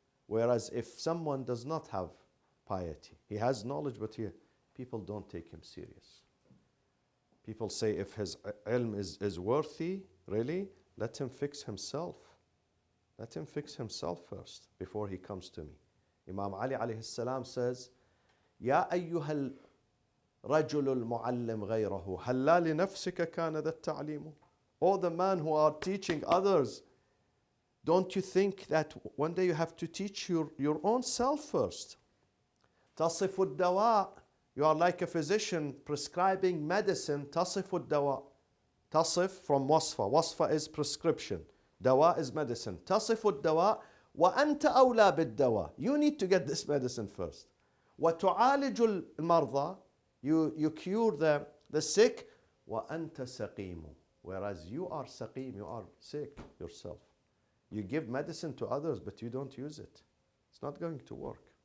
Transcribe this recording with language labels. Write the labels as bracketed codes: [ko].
[en] Whereas if someone does not have piety, he has knowledge, but people don't take him serious. People say if his ilm is worthy, really, let him fix himself. Let him fix himself first before he comes to me. Imam Ali alayhi salam says, [ar] يا أيها الرجل المعلم غيره هلا لنفسك كان ذا التعليم. [en] Oh, the man who are teaching others, don't you think that one day you have to teach your own self first? [ar] تصف الدواء. [en] You are like a physician prescribing medicine. [ar] تصف الدواء. تصف [en] from [ar] وصفة. [en] وصفة is prescription. دواء is medicine. [ar] تصف الدواء وأنت أولى بالدواء. [en] You need to get this medicine first. [ar] وتعالج المرضى. [en] You cure the sick. [ar] وأنت سقيم. [en] Whereas you are saqim, you are sick yourself. You give medicine to others, but you don't use it. It's not going to work.